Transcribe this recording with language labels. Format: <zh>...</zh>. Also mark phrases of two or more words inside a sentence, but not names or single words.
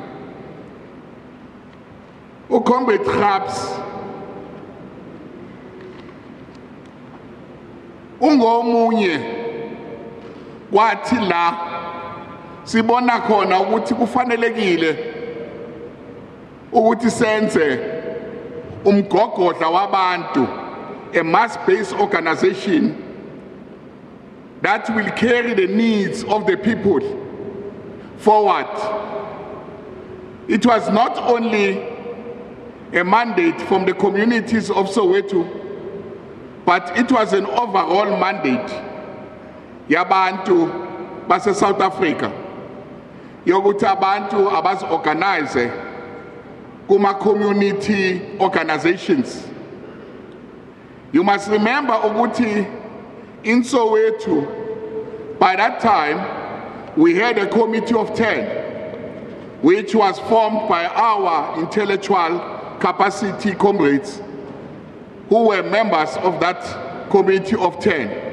<zu>uComrade Khabisi ungomunye kwathi la sibona khona ukuthi kufanelekile ukuthi senze umgogodla wabantu,</zu> <en>a mass-based organization that will carry the needs of the people forward. It was not only a mandate from the communities of Soweto, but it was an overall mandate</en> <zu>yabantu base South Africa yokuthi abantu abazi-organize kuma-community organizations.</zu> <en>You must remember ukuthi in Soweto, by that time, we had a committee of 10, which was formed by our intellectual capacity comrades who were members of that committee of 10.</en>